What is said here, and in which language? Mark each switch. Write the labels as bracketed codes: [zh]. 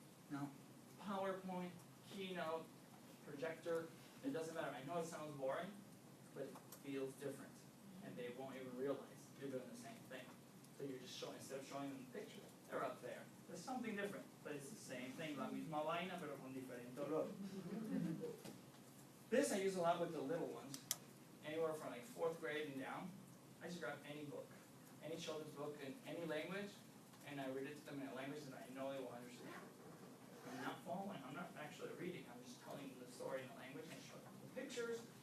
[en] Now, PowerPoint, Keynote, projector, it doesn't matter. I know it sounds boring, but it feels different. And they won't even realize you're doing the same thing. So you're just showing, instead of showing them the picture, they're up there. There's something different, but it's the same thing. [es] La misma vaina, pero con diferente olor. [en] This I use a lot with the little ones. Anywhere from like 4th grade and down. I just grab any book, any children's book in any language, and I read it to them in a language that I know they will understand. I'm not following, I'm not actually reading, I'm just telling them the story in a language and show them the pictures.